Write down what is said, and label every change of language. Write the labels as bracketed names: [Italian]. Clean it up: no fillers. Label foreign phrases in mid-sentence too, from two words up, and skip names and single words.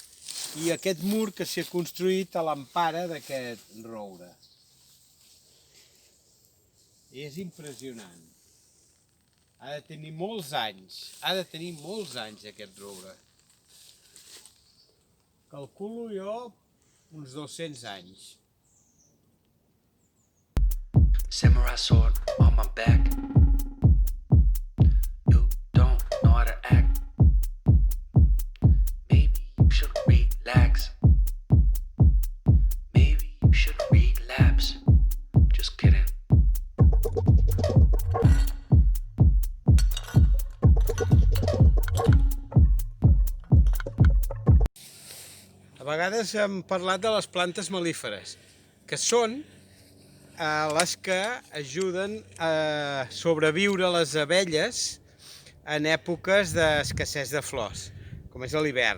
[Catalan] I aquest mur que s'ha construït a l'empara d'aquest roure. És impressionant. Ha de tenir molts anys, aquest roure. Calculo jo uns 200 anys. [English] Samurai sword on my back. You don't know how to act. Maybe you should relax. Maybe you should relapse. Just kidding. [Catalan] A vegades hem parlat de les plantes mel·líferes, que són les que ajuden a sobreviure les abelles en èpoques d'escassez de flors, com és a l'hivern.